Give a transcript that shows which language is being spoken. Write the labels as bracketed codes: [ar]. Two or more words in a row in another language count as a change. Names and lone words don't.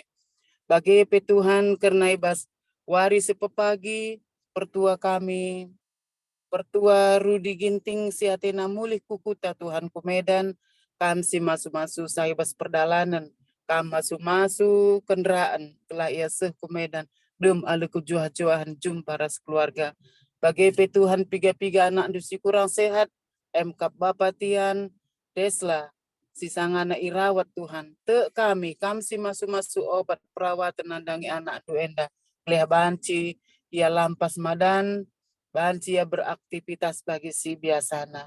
[btx] Bagi Tuhan karena ibas waris pepagi, pertua kami, pertua Rudi Ginting si atena mulih kukuta Tuhan ku Medan, kam si masu-masu saya bas perdalanan, kam masu-masu kendaraan telah ia seh ku Medan, belum ada kejuah-juahan jumpa ras keluarga. Bagi Tuhan piga-piga anak dusi kurang sehat, MKAP Bapa Tian, Desla, sisangana irawat Tuhan. Te kami si masu-masu obat perawatan nandangi anak tu enda. Kleh banci, ia lampas madan, banci ia beraktivitas bagi si biasana.